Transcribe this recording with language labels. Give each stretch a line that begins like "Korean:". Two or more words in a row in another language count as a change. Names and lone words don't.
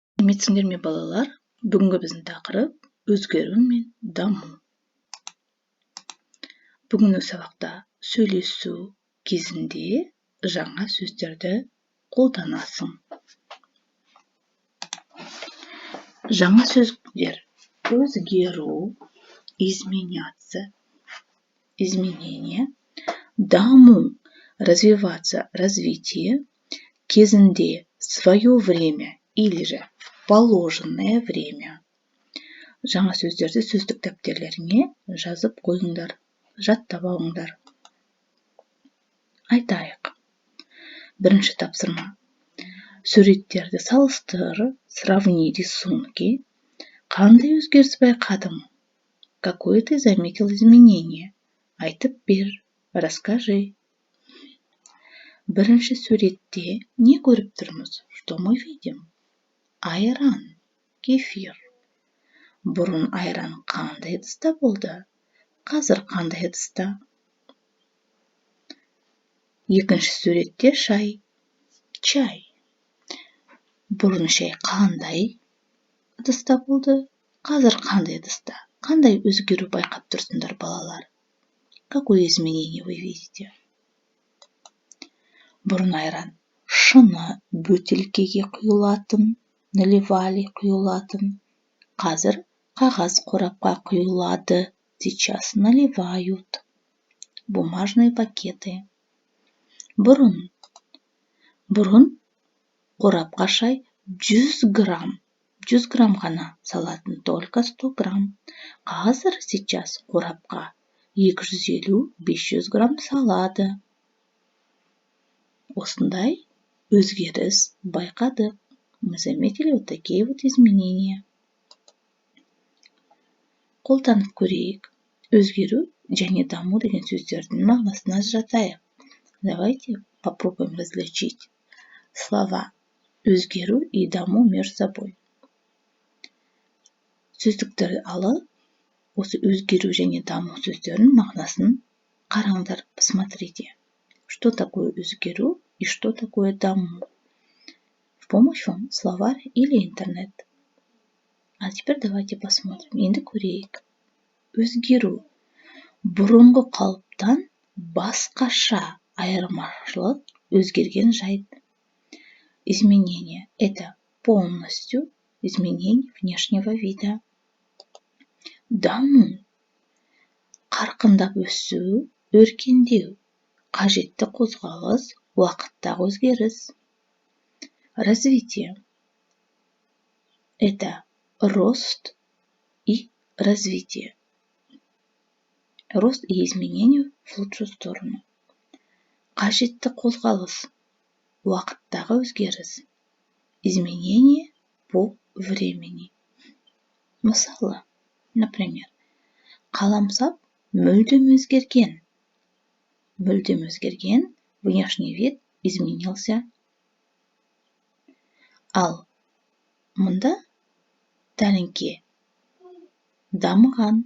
Kazakh: Сәлеметсіңдер ме балалар? Бүгінгі біздің тақырып өзгеру мен даму. Бүгінгі сабақта сөйлесу кезінде жаңа сөздерді қолданасың. Жаңа сөздер: өзгеру,
Russian: изменяться, изменение, даму, развиваться, развитие, кезінде, свое время или же в положенное время.
Kazakh: Жаңа сөздерді сөздік дәптерлеріңе жазып қойыңдар, жаттап алыңдар. Айтайық. Бірінші тапсырма. Суреттерді салыстыр,
Russian: сравни рисунки.
Kazakh: Қандай өзгеріс байқадың?
Russian: Какое ты заметил изменение?
Kazakh: Айтып бер, расскажи. Бірінші суретте не көріп тұрмыз?
Russian: Что мы видим?
Kazakh: Айран, кефир. Бұрын айран қандай ыдыста болды? Қазір қандай ыдыста? Екінші суретте шай, чай. Бұрын шай қандай ыдыста болды? Қазір қандай ыдыста? Қандай өзгеру байқап тұрсыңдар балалар?
Russian: Какое изменение вы видите?
Kazakh: Бұрын айран шыны бөтелкеге құйылатын, наливали құйылатын. Қазір қағаз қорапқа құйылады.
Russian: Сейчас наливают. Бумажные пакеты.
Kazakh: Бұрын қорапқа шай 100 грамм. 100 грамм ғана салатын,
Russian: только 100 грамм.
Kazakh: Қазір сейчас қорапқа 250-500 грамм салады. Осындай өзгеріс байқадық.
Russian: Мы заметили вот такие вот изменения.
Kazakh: Қолданып көрейік. Өзгеру және даму деген сөздердің мағынасын ажыратайық.
Russian: Давайте попробуем различить слова өзгеру и даму между собой.
Kazakh: Сөздіктерді алып, осы өзгеру және даму сөздерінің мағынасын қараңдар,
Russian: посмотрите. Что такое өзгеру и что такое даму? В помощь вам словарь или интернет. А теперь давайте посмотрим.
Kazakh: Енді көрейік. Өзгеру. Бұрынғы қалыптан басқаша айырмашылық, өзгерген жайт.
Russian: Изменение. Это полностью изменение внешнего вида.
Kazakh: Даму. Қарқындап өсу, өркендеу. Қажетті қозғалыс, уақыттағы өзгеріс.
Russian: Развитие. Это рост и развитие. Рост и изменение в лучшую сторону.
Kazakh: Қажетті қозғалыс, уақыттағы өзгеріс.
Russian: Изменение по времени.
Kazakh: Мысалы, например, қаламсап мүлдем өзгерген. Мүлдем өзгерген,
Russian: внешний вид изменился.
Kazakh: Ал мұнда тәлінке дамыған.